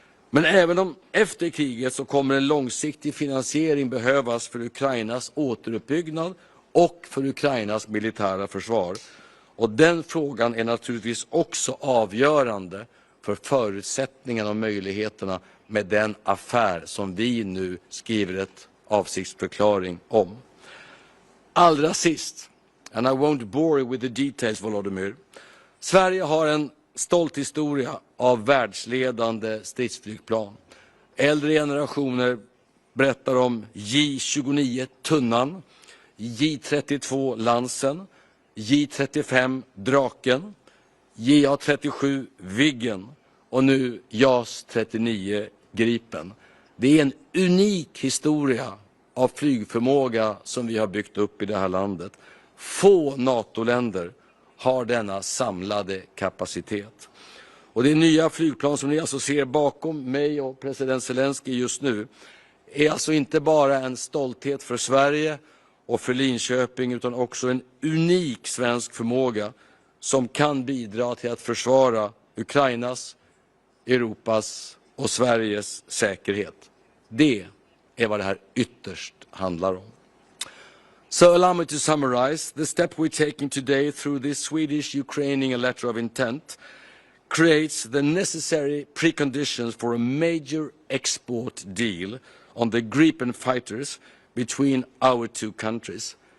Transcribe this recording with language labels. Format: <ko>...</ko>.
<sv>Men även om efter kriget så kommer en långsiktig finansiering behövas för Ukrainas återuppbyggnad och för Ukrainas militära försvar. Och den frågan är naturligtvis också avgörande för förutsättningarna och möjligheterna med den affär som vi nu skriver ett avsiktsförklaring om. Allra sist,</sv> <en>and I won't bore you with the details, Volodymyr.</en> <sv>Sverige har en stolt historia av världsledande stridsflygplan. Äldre generationer berättar om J-29 Tunnan, J-32 Lansen, J-35 Draken, JA-37 Viggen och nu JAS-39 Gripen. Det är en unik historia av flygförmåga som vi har byggt upp i det här landet. Få NATO-länder har denna samlade kapacitet. Och det nya flygplan som ni alltså ser bakom mig och president Zelenskiy just nu är alltså inte bara en stolthet för Sverige och för Linköping utan också en unik svensk förmåga som kan bidra till att försvara Ukrainas, Europas och Sveriges säkerhet. Det är vad det här ytterst handlar om.</sv> <en>So allow me to summarize. The step we're taking today through this Swedish-Ukrainian letter of intent creates the necessary preconditions for a major export deal on the Gripen fighters between our two countries.</en>